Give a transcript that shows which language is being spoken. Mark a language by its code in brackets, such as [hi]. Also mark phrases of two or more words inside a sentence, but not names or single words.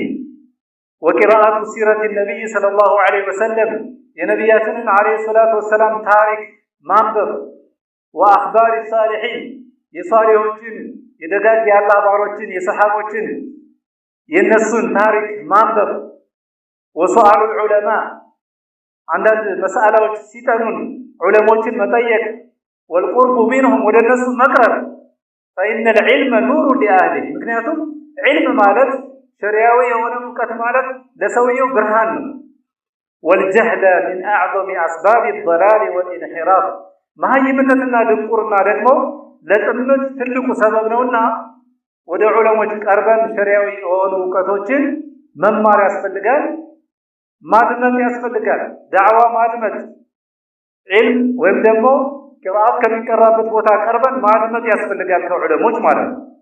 [ar] وقراءة سيرة نبي صلى الله عليه وسلم [am] የነቢያችንን [ar] عليه الصلاة والسلام [am] ታሪክ ማንበብ [ar] وأخبار الصالحين [am] የሷሊሖችን የደጋግ የአላህ ባሮችን የሰሓቦችን የነሱን ታሪክ ማንበብ [ar] وسؤال العلماء [am] አንዳንድ መስአላዎች ሲጠኑን ዑለሞችን መጠየቅ [ar] والقرب منهم [am] ወደ እነሱ መቅረብ [ar] فإن العلم نور [am] لأهله ምክንያቱም ዒልም ማለት ሸሪዓዊ የሆነ ዕውቀት ማለት ለሰውየው ብርሃን ነው። والجهل [ar] من أعظم أسباب الضلال والانحراف [am] መሃይምነትና ድንቁርና ደግሞ ለጥመት ትልቁ ሰበብ ነውና ወደ ዑለሞች ቀርበን ሸሪዓዊ የሆኑ ዕውቀቶችን መማር ያስፈልጋል፣ ማድመጥ ያስፈልጋል። ዳዕዋ ማድመጥ ዒልም ወይም ደግሞ ቂራአት ከሚቀራበት ቦታ ቀርበን ማድመጥ ያስፈልጋል ከዑለሞች ማለት ነው።